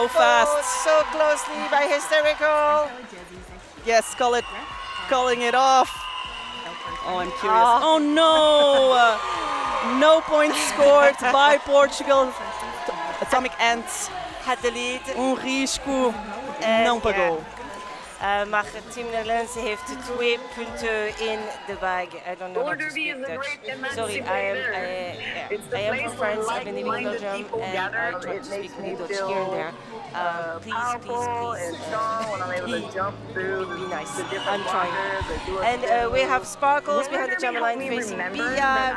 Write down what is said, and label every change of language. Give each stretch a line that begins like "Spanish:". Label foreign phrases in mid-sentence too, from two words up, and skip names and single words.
English: Oh, fast. so closely by hysterical. Yes, calling it off. Oh, I'm curious. Oh no! No points scored by Portugal. Atomic Ants. Had the lead.
Portuguese: Risco.
Dutch: En
Portuguese: Não pagou.
Dutch: maar het Team Netherlands heeft 2 punten in de bag.
English: I don't know how to speak Dutch. Sorry, I am from France. I've been living in Belgium and I try to speak Dutch here and there. Please. Be nice. I'm trying. And we have Sparkles behind the jump line facing Bia.